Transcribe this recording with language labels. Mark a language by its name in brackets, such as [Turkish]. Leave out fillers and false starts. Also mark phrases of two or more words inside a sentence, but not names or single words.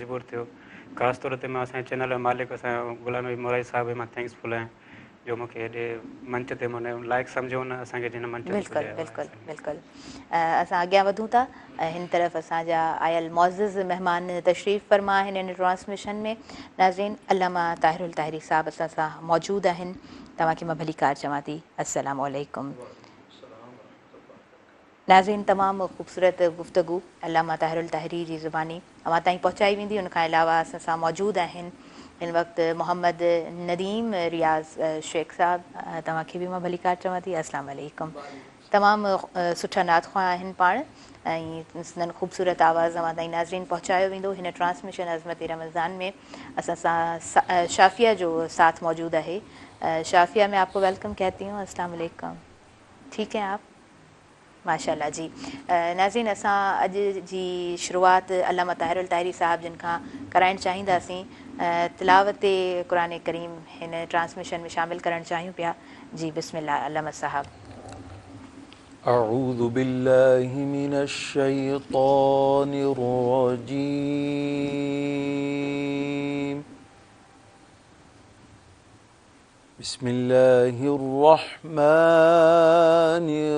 [Sindhi] मजबूर थियो, ख़ासि तौर ते मां असांजे चैनल जो मालिक असांजो गुलाम नबी मोराई साहिबु, मां थैंक्सफुल आहियां जो मूंखे हेॾे मंच ते माना लाइक़ु सम्झो न असांखे जिन मंच ते बिल्कुलु बिल्कुलु बिल्कुलु। असां अॻियां वधूं था। हिन तरफ़ असांजा आयल मुअज़्ज़िज़ महिमान तशरीफ़ फरमा आहिनि हिन ट्रांसमिशन में। नाज़रीन, अल्लामा ताहिरुल ताहिरी साहिबु असां सां मौजूदु आहिनि। तव्हांखे मां भली कार चवां थी, [Arabic] السلام عليكم. [Sindhi] नाज़रीन, तमामु ख़ूबसूरत गुफ़्तगू अल्लामा ताहिरुल ताहिरी जी ज़ुबानी अवां ताईं पहुचाई वेंदी। उनखां अलावा असां सां मौजूदु आहिनि हिन वक़्तु मोहम्मद नदीम रियाज़ शेख साहिबु। तव्हांखे बि मां भली कार चवां थी, [Arabic] السلام علیکم. [Sindhi] तमामु सुठा नात ख़्वाह आहिनि पाण ऐं संदनि ख़ूबसूरत आवाज़ अवां ताईं नाज़रीन पहुचायो वेंदो हिन ट्रांसमिशन अज़मत रमज़ान में। असां सां शाफ़िया जो साथ मौजूदु आहे। शाफ़िया, [Urdu] میں آپ کو ویلکم کہتی ہوں, [Arabic] السلام علیکم. [Urdu] ٹھیک ہے آپ? ماشاءاللہ جی. [Sindhi] नाज़रीन, असां अॼु जी शुरूआत अल्लामा ताहिरुल ताहिरी साहिबु जिन खां कराइणु चाहींदासीं। तिलावत क़ुरान करीम हिन ट्रांसमिशन में शामिल करणु चाहियूं पिया। जी बिस्मिल्लाह अल्लामा साहब। [Arabic] أعوذ بالله من الشيطان الرجيم بسم الله الرحمن